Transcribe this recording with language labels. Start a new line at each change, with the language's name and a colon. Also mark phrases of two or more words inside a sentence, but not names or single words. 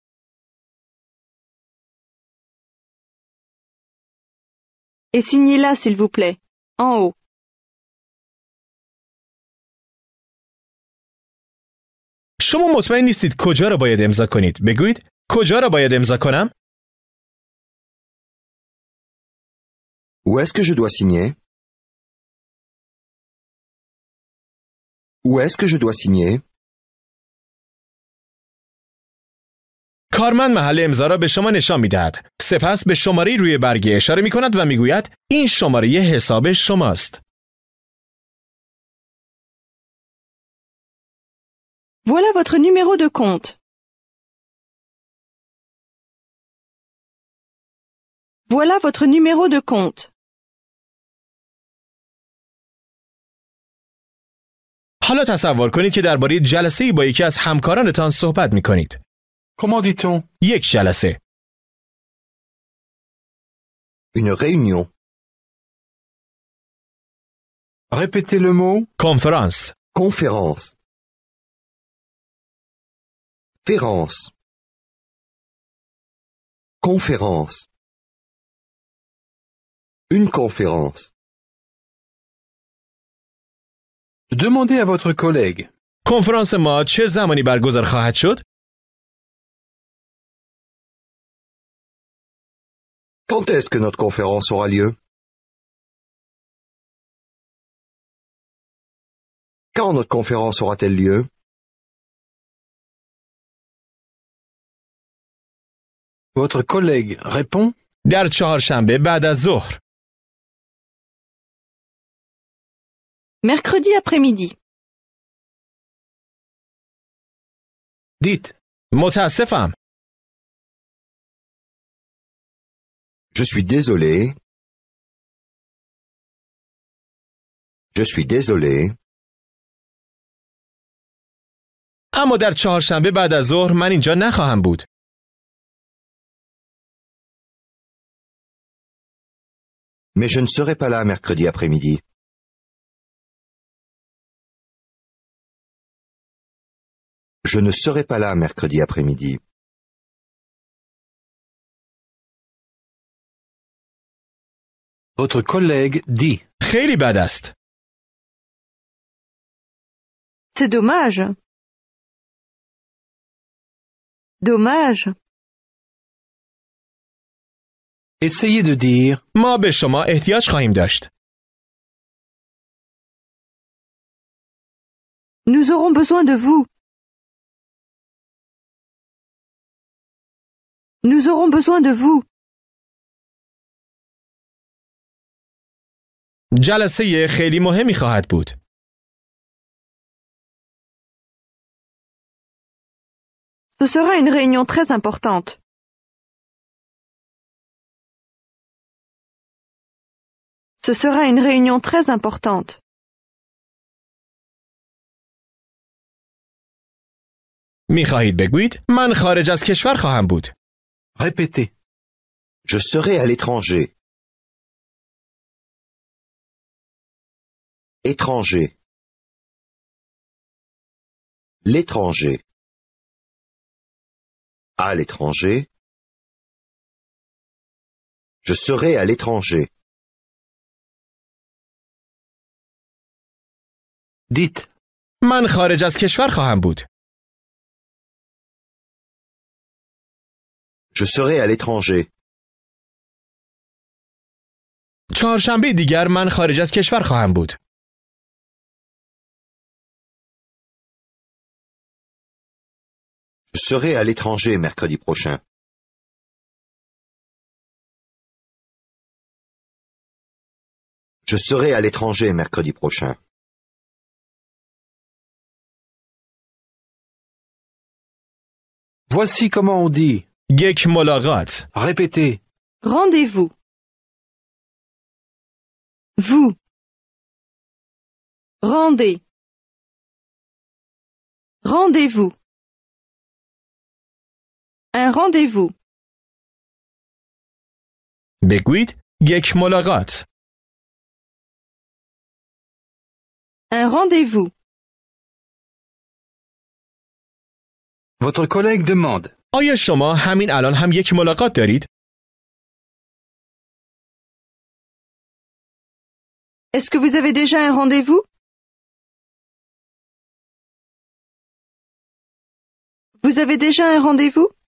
French: Et signez là, s'il vous plaît, en haut.
Persian: شما مطمئن نیستید کجا را باید امضا کنید. بگویید کجا را باید امضا کنم؟
French: Où est-ce que je dois signer? Où est-ce que je dois signer?
Persian: کارمند محل امضا را به شما نشان می دهد. سپس به شماره روی برگه اشاره می کند و می گوید این شماره حساب شماست.
French: Voilà votre numéro de compte. Voilà votre numéro de compte.
Persian: حالا تصور کنید که درباره جلسه‌ای با یکی از همکارانتان صحبت می کنید.
French: Comment dit-on?
Persian: یک جلسه.
French: Une réunion. Répétez le mot.
Persian: کنفرانس.
French: Conférence. Férence. Conférence. Une conférence. Demandez à votre collègue.
Persian: کنفرانس ما چه زمانی برگزار خواهد شد؟
French: Quand est-ce que notre conférence aura lieu? Quand notre conférence aura-t-elle lieu? Votre collègue répond.
Persian: در چهارشنبه بعد از ظهر.
French: Mercredi après-midi. Dites.
Persian: متاسفم.
French: Je suis désolé. Je suis désolé.
Persian: اما در چهارشنبه بعد از ظهر من اینجا نخواهم بود.
French: Mais je ne serai pas là mercredi après-midi. Je ne serai pas là mercredi après-midi. Votre collègue dit.
Persian: خیلی بد است.
French: C'est dommage. Dommage. Essayez de dire.
Persian: ما به شما احتیاج خواهیم داشت.
French: Nous aurons besoin de vous. Nous aurons besoin de vous.
Persian: جلسه خیلی مهمی خواهد بود.
French: Ce sera une réunion très importante. Ce sera une réunion très importante.
Persian: می‌خواهید بگویید من خارج از کشور خواهم بود.
French: Répétez. Je serai à l'étranger. Étranger. L'étranger. À l'étranger. Je serai à l'étranger. Dites.
Persian: من خارج از کشور خواهم بود.
French: Je serai à l'étranger.
Persian: چهارشنبه دیگر من خارج از کشور خواهم بود.
French: Je serai à l'étranger mercredi prochain. Je serai à l'étranger mercredi prochain. Voici comment on dit.
Persian: یک ملاقات.
French: Répétez. Rendez-vous. Vous. Rendez. Rendez-vous. Un rendez-vous.
Persian: بگویید یک ملاقات.
French: Un rendez-vous. Votre collègue demande.
Persian: آیا شما همین الان هم یک ملاقات دارید؟
French: Est-ce que vous avez déjà un rendez-vous? Vous avez déjà un rendez-vous?